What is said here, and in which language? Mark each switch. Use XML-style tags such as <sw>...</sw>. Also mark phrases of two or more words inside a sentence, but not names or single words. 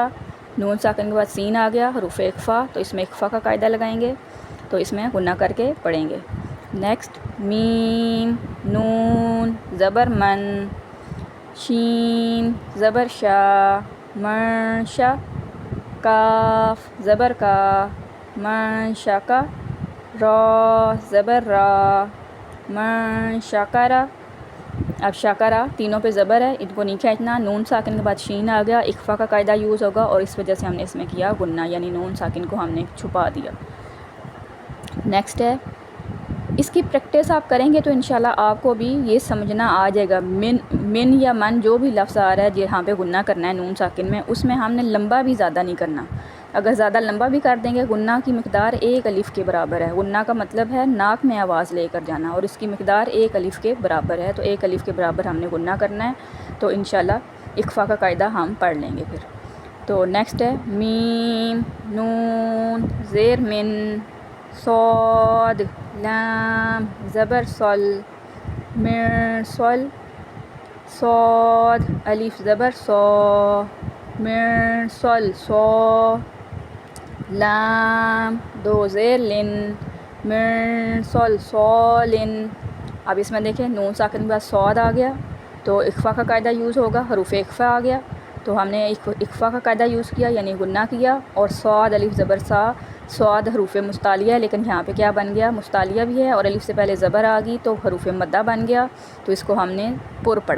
<ur>نون ساکن کے بعد سین آ گیا، حروف اخفا، تو اس میں اخفا کا قاعدہ لگائیں گے، تو اس میں غنہ کر کے پڑھیں گے۔ نیکسٹ میم نون زبر من، شین زبر شا منشا، کاف زبر کا منشکا، را زبر را منشکرا۔ اب شکرا تینوں پہ زبر ہے، ان کو نہیں کھینچنا، نون ساکن کے بعد شین آ گیا، اخفا کا قاعدہ یوز ہوگا، اور اس وجہ سے ہم نے اس میں کیا غنہ، یعنی نون ساکن کو ہم نے چھپا دیا۔ نیکسٹ ہے، اس کی پریکٹس آپ کریں گے تو انشاءاللہ آپ کو بھی یہ سمجھنا آ جائے گا، من یا من جو بھی لفظ آ رہا ہے جہاں پہ غنہ کرنا ہے نون ساکن میں، اس میں ہم نے لمبا بھی زیادہ نہیں کرنا۔ اگر زیادہ لمبا بھی کر دیں گے، غنہ کی مقدار ایک الف کے برابر ہے، غنہ کا مطلب ہے ناک میں آواز لے کر جانا، اور اس کی مقدار ایک الف کے برابر ہے، تو ایک الف کے برابر ہم نے غنہ کرنا ہے، تو انشاءاللہ اخفا کا قاعدہ ہم پڑھ لیں گے پھر۔ تو نیکسٹ ہے میم نون زیر من، صاد لام زبر صل، مرصل، صاد الف زبر صا، مرصل صا، لام دو زیر لن، مرصل صالن۔ اب اس میں دیکھیں نون ساکن کے بعد صاد آ گیا تو اخفا کا قاعدہ یوز ہوگا، حروف اخفا آ گیا تو ہم نے اخفا کا قاعدہ یوز کیا، یعنی غنہ کیا، اور صاد الف زبر سا، صاد حروف مستعلیہ ہے، لیکن یہاں پہ کیا بن گیا، مستعلیہ بھی ہے اور الف سے پہلے زبر آ گئی تو حروف مدہ بن گیا، تو اس کو ہم نے پر پڑھا۔</ur>